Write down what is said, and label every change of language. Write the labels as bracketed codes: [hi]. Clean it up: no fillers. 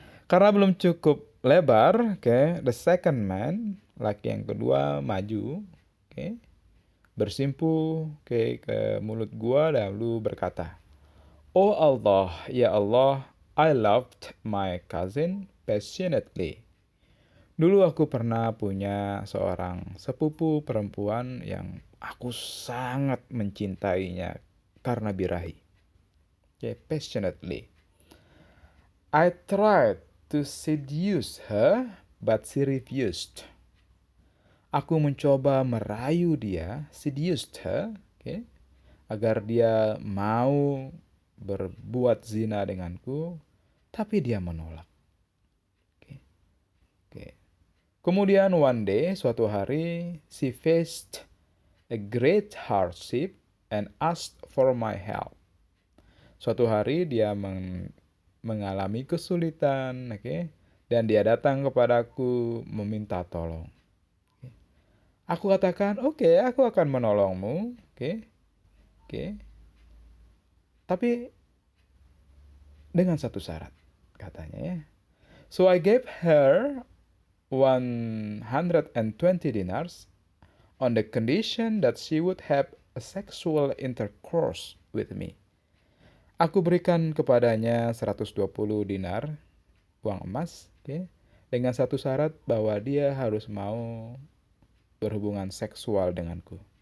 [id] Karena belum cukup lebar, okay, [en] the second man, [id] laki yang kedua maju, okay, bersimpuh, okay, ke mulut gua lalu berkata, Oh Allah, ya Allah, [en] I loved my cousin passionately. [id] Dulu aku pernah punya seorang sepupu perempuan yang aku sangat mencintainya karena birahi. [en] Okay, passionately. I tried to seduce her, but she refused. [id] Aku mencoba merayu dia, [en] seduced her, [id] okay, agar dia mau berbuat zina denganku, tapi dia menolak. Okay. Okay. [en] Kemudian one day, [id] suatu hari, [en] she faced a great hardship and asked for my help. [id] Suatu hari dia mengalami kesulitan, okay, dan dia datang kepadaku meminta tolong. Okay. Aku katakan, oke, aku akan menolongmu, okay, okay. Tapi dengan satu syarat, katanya, ya. [en] So I gave her 120 dinars on the condition that she would have a sexual intercourse with me. [id] Aku berikan kepadanya 120 dinar uang emas, dengan satu syarat bahwa dia harus mau berhubungan seksual denganku.